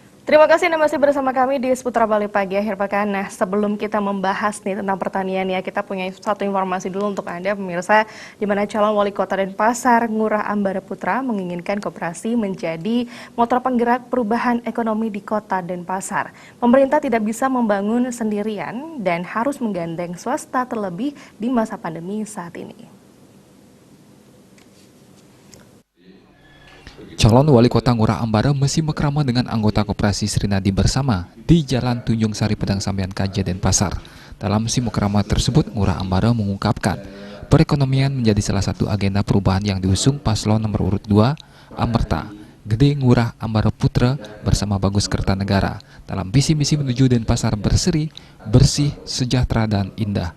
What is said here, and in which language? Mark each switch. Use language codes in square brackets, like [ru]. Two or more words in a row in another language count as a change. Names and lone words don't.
[id] Terima kasih Anda masih bersama kami di Seputar Bali Pagi akhir pekan. Nah, sebelum kita membahas nih tentang pertanian ya, kita punya satu informasi dulu untuk Anda pemirsa, di mana calon wali kota Denpasar Ngurah Ambara Putra menginginkan koperasi menjadi motor penggerak perubahan ekonomi di kota Denpasar. Pemerintah tidak bisa membangun sendirian dan harus menggandeng swasta terlebih di masa pandemi saat ini. Calon wali kota Ngurah Ambara masih berkrama dengan anggota koperasi Srinadi Bersama di Jalan Tunjung Sari Pedang Sambian Kaja Denpasar. Dalam simukrama tersebut, Ngurah Ambara mengungkapkan perekonomian menjadi salah satu agenda perubahan yang diusung paslon nomor urut 2 Amerta Gede Ngurah Ambara Putra bersama Bagus Kertanegara dalam visi misi menuju Denpasar berseri, bersih, sejahtera dan indah.